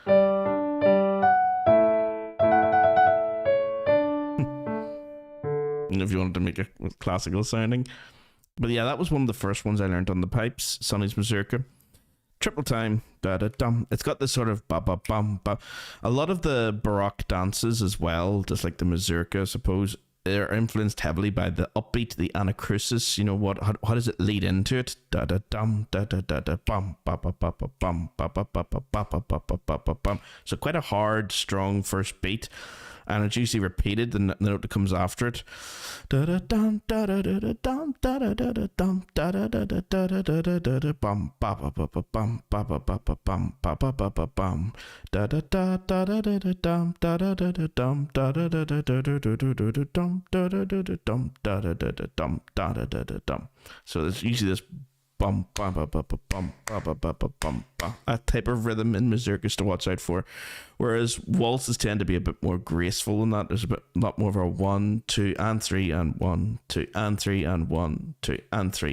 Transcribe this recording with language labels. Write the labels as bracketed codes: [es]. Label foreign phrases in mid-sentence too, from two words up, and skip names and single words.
[en] If you wanted to make it classical sounding. But yeah, that was one of the first ones I learned on the pipes, Sonny's Mazurka. Triple time, da-da-dum. It's got this sort of ba-ba-bum-ba. A lot of the Baroque dances as well, just like the Mazurka, I suppose, they're influenced heavily by the upbeat, the anacrusis. You know, how does it lead into it? Da-da-dum, da-da-da-da-bum, ba-ba-ba-ba-bum, ba-ba-ba-ba-ba-ba-ba-ba-bum. So quite a hard, strong first beat. And it's usually repeated, the note that comes after it. Da-da-dum, da-da-da-da-dum, da-da-da-da-dum, da-da-da-da-da-da-da-da-bum, ba-ba-ba-ba-bum, ba-ba-ba-ba-bum, ba-ba-ba-ba-bum, da-da-da-da-da-da-dum, da-da-da-da-dum, da-da-da-da-da-da-da-da-dum, da-da-da-da-dum, da-da-da-da-dum, da-da-da-da-dum. So there's usually this bum, bum, bum, bum, bum, bum, bum, bum, bum, bum. That type of rhythm in mazurkas to watch out for. Whereas waltzes tend to be a bit more graceful than that. There's a lot more of a 1, 2, and 3, and 1, 2, and 3, and 1, 2, and 3.